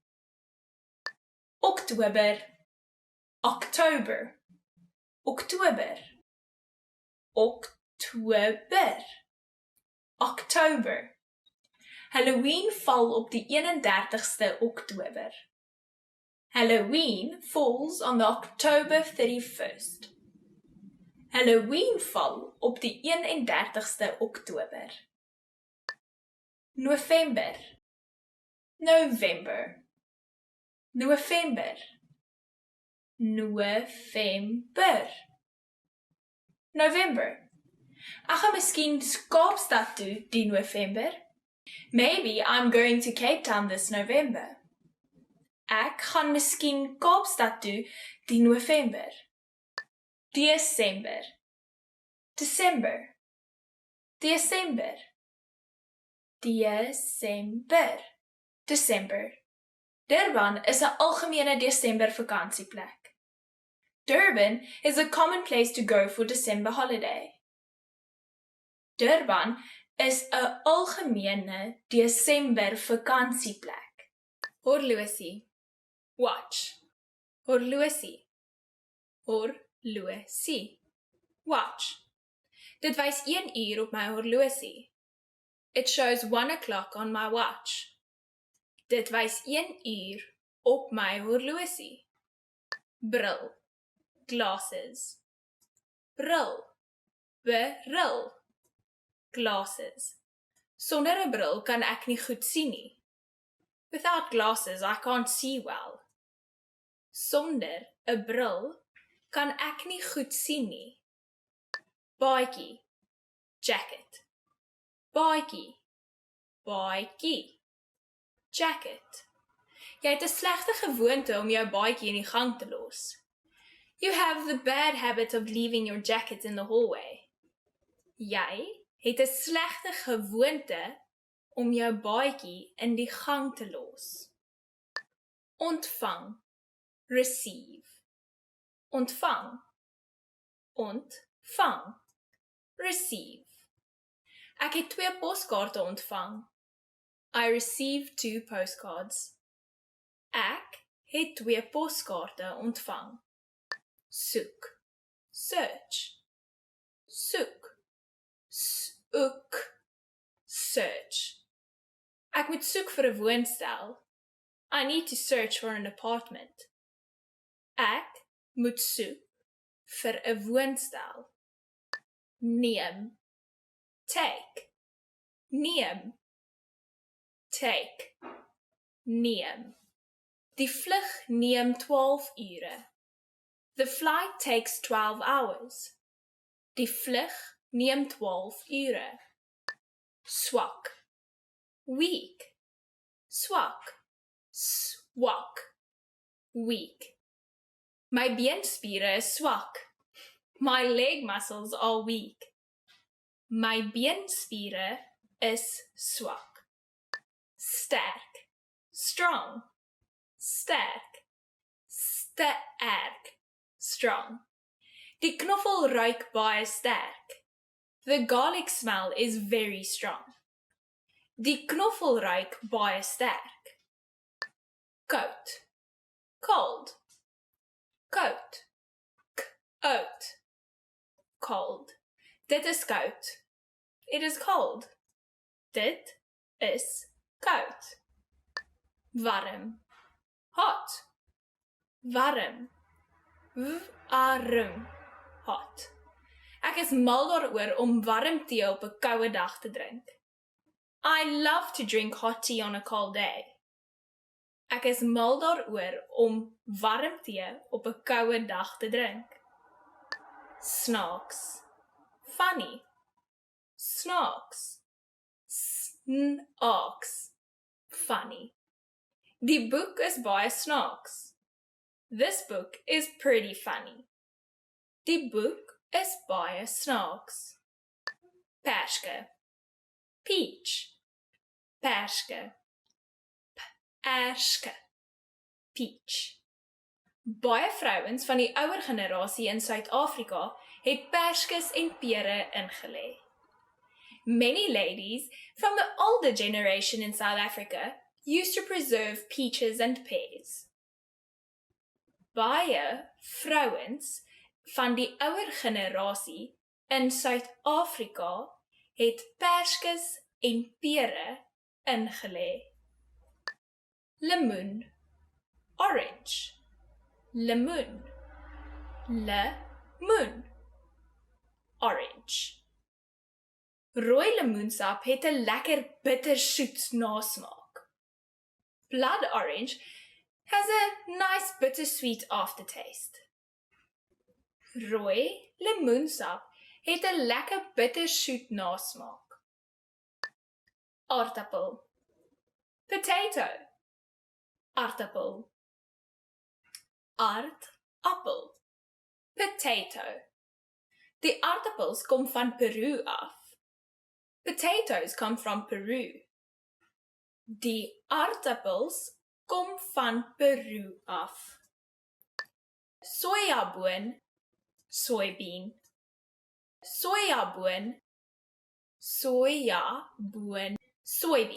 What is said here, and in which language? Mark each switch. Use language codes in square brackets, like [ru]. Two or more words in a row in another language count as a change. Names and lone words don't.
[af] Oktober, October, Oktober, Oktober, Oktober. Halloween val op die 31ste Oktober. [en] Halloween falls on the October 31st. [af] Halloween val op die 31ste Oktober. November, November, November, November, November. Ek gaan miskien Kaapstad toe die November. [en] Maybe I'm going to Cape Town this November. [af] Ek gaan miskien Kaapstad toe die November. December, December, December, December, December. Durban is 'n algemene Desember vakansieplek. [en] Durban is a common place to go for December holiday. [af] Durban is 'n algemene Desember vakansieplek. Horlosie, watch. Horlosie, horlosie, watch. Dit wys 1 uur op my horlosie. [en] It shows 1 o'clock on my watch. [af] Dit wys 1 uur op my horlosie. Bril, glasses. Bril, bril, glasses. Sonder 'n bril kan ek nie goed sien nie. [en] Without glasses, I can't see well. [af] Sonder 'n bril kan ek nie goed sien nie. Baadjie, jacket. Baadjie, baadjie, jacket. Jy het 'n slegte gewoonte om jou baadjie in die gang te los. [en] You have the bad habit of leaving your jacket in the hallway. [af] Jy het 'n slegte gewoonte om jou baadjie in die gang te los. Ontvang, receive. Ontvang, ontvang, receive. Ek het 2 poskaarte ontvang. [en] I received 2 postcards. [af] Ek het 2 poskaarte ontvang. Soek, search. Soek, soek, search. Ek moet soek vir 'n woonstel. [en] I need to search for an apartment. [af] Ek moet soek vir 'n woonstel. Neem, take. Neem, take, neem. Die vlug neem 12 ure. [en] The flight takes 12 hours. [af] Die vlug neem 12 ure. Swak, weak. Swak, swak, weak. My beenspiere is swak. [en] My leg muscles are weak. [af] My beenspiere is swak. Sterk, strong. Sterk, sterk, strong. Die knoffel ruik baie sterk. [en] The garlic smell is very strong. [af] Die knoffel ruik baie sterk. Coat, cold. Coat, coat, cold. Dit is koud. [en] It is cold. [af] Dit is koud. Warm, hot. Warm, warm, hot. Ek is mal daaroor om warm tee op 'n koue dag te drink. [en] I love to drink hot tea on a cold day. [af] Ek is mal daaroor om warm tee op 'n koue dag te drink. Snaaks, funny. Snaaks, snaaks, funny. Die boek is baie snaaks. [en] This book is pretty funny. [af] Die boek is baie snaaks. Perske, peach. Perske, perske, peach. Baie vrouens van die ouer generasie in Suid-Afrika het perskes en pere ingelê. [en] Many ladies from the older generation in South Africa used to preserve peaches and pears. [af] Baie vrouens van die ouer generasie in Suid-Afrika het perskes en pere ingelê. Lemoen, orange. Lemoen, lemoen, orange. Rooi lemoensap het 'n lekker bittersoet nasmaak. [en] Blood orange has a nice bittersweet aftertaste. [af] Rooi lemoensap het 'n lekker bittersoet nasmaak. Aardappel, potato, aardappel. Aardappel, potato. Die aardappels kom van Peru af. [en] Potatoes come from Peru. [af] Die aardappels kom van Peru af. Sojaboon, soybean. Sojaboon, sojaboon, soybean.